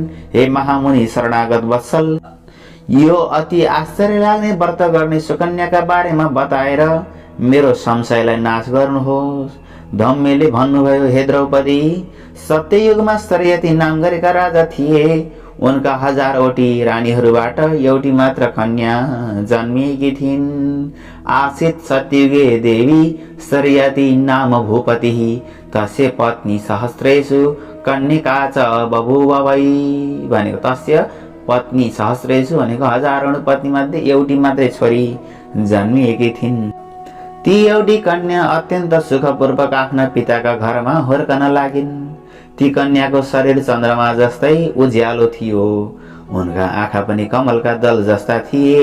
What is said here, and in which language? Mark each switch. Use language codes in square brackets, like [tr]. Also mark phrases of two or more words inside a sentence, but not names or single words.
[ne] हे महामुनि शरणागत वत्सल, यो अति आश्चर्य लाग्ने व्रत गर्ने सुकन्याका बारेमा बताएर मेरो संशयलाई नाश गर्नुहोस्। धम्यले भन्नुभयो, हे द्रौपदी, सत्ययुगमा सत्यवती नाम गरेका राजा थिए। उनका हजारवटी रानीहरूबाट एउटी मात्र कन्या जन्मिएकी थिइन्। [sa] आसित सत्ययुगे देवी सत्यवती नाम भूपतिः तस्य पत्नी सहस्रेषु कन्यका च बभूव वै [ne] भनेको [sa] तस्य पत्नी सहस्रेषु [ne] भनेको हजारौं पत्नी मध्ये एउटी मात्रै छोरी जन्मिएकी थिइन्। ती एउटी कन्या अत्यन्त सुखपूर्वक आफ्ना पिताका घरमा हुर्कन लागिन्। ती कन्याको शरीर चन्द्रमा जस्तै उज्यालो थियो। उनका आँखा पनि कमलका दल जस्ता थिए।